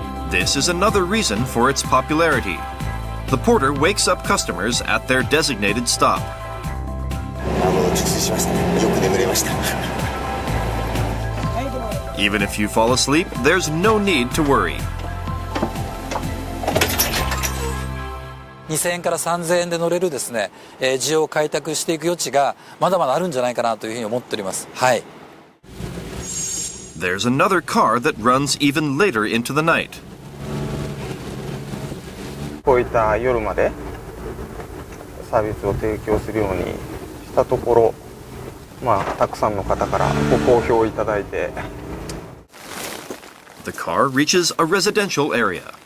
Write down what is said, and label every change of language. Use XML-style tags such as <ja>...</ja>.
<en>This is another reason for its popularity. The porter wakes up customers at their designated stop. Even if you fall asleep, there's no need to worry.</en> <ja>2000円から3000円で乗れるですね、需要を開拓していく余地がまだまだあるんじゃないかなというふうに思っております。はい。</ja> <en>There's another car that runs even later into the night.</en> <ja>こういった夜までサービスを提供するようにしたところ、たくさんの方からご好評いただいて。</ja> <en>The car reaches a residential area.</en>